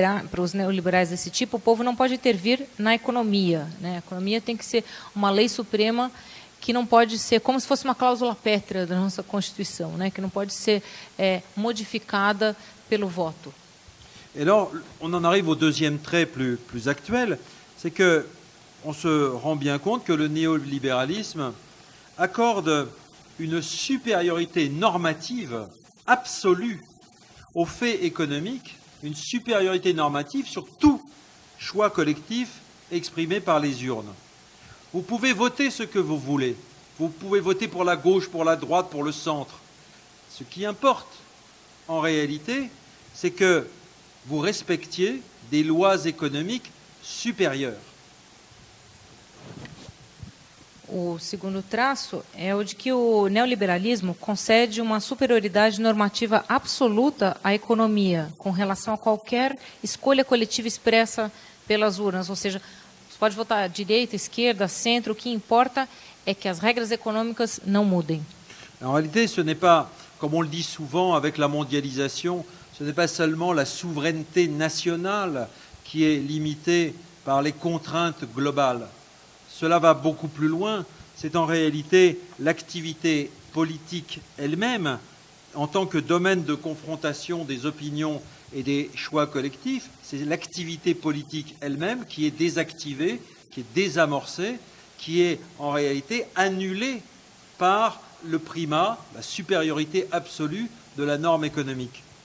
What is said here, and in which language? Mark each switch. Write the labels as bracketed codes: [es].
[pt] para os neoliberais desse tipo, o povo não pode intervir na economia, né? A economia tem que ser uma lei suprema que não pode ser como se fosse uma cláusula pétrea da nossa Constituição, né? Que não pode ser modificada pelo voto. [fr] Et alors, on en arrive au deuxième trait plus actuel, c'est que on se rend bien compte que le néolibéralisme accorde une supériorité normative absolue aux faits économiques, une supériorité normative sur tout choix collectif exprimé par les urnes. Vous pouvez voter ce que vous voulez. Vous pouvez voter pour la gauche, pour la droite, pour le centre. Ce qui importe, en réalité, c'est que vous respectiez des lois économiques supérieures. [pt] O segundo traço é o de que o neoliberalismo concede uma superioridade normativa absoluta à economia com relação a qualquer escolha coletiva expressa pelas urnas. Ou seja, você pode votar à direita, esquerda, centro, o que importa é que as regras econômicas não mudem. [fr] En réalité, ce n'est pas, comme on le dit souvent avec la mondialisation, ce n'est pas seulement la souveraineté nationale qui est limitée par les contraintes globales. Cela va beaucoup plus loin. C'est en réalité l'activité politique elle-même, en tant que domaine de confrontation des opinions et des choix collectifs, c'est l'activité politique elle-même qui est désactivée, qui est désamorcée, qui est en réalité annulée par le primat, la supériorité absolue de la norme économique.